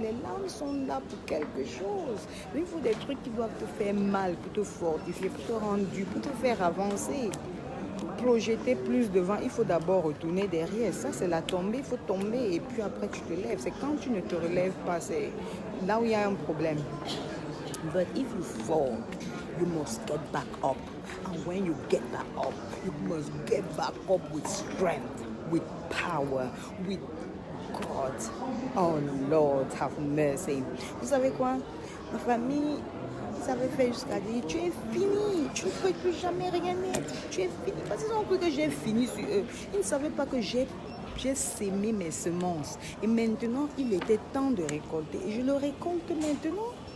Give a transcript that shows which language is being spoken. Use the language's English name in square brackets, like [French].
[French] Les larmes sont là pour quelque chose. Il faut des trucs qui doivent te faire mal, pour te fortifier, pour te rendre dur, pour te faire avancer. Pour projeter plus devant, il faut d'abord retourner derrière. Ça, c'est la tombée. Il faut tomber et puis après, tu te lèves. C'est quand tu ne te relèves pas, c'est là où il y a un problème. [English] But if you fall, you must get back up. And when you get back up, you must get back up with strength, with power, with God. Oh Lord, have mercy. [French] Vous savez quoi? Ma famille, ils avaient fait jusqu'à dire, tu es fini, tu ne peux plus jamais rien être, tu es fini. Parce qu'ils ont cru que j'ai fini sur eux. Ils ne savaient pas que j'ai sémé mes semences. Et maintenant, il était temps de récolter. Et je le récolte maintenant.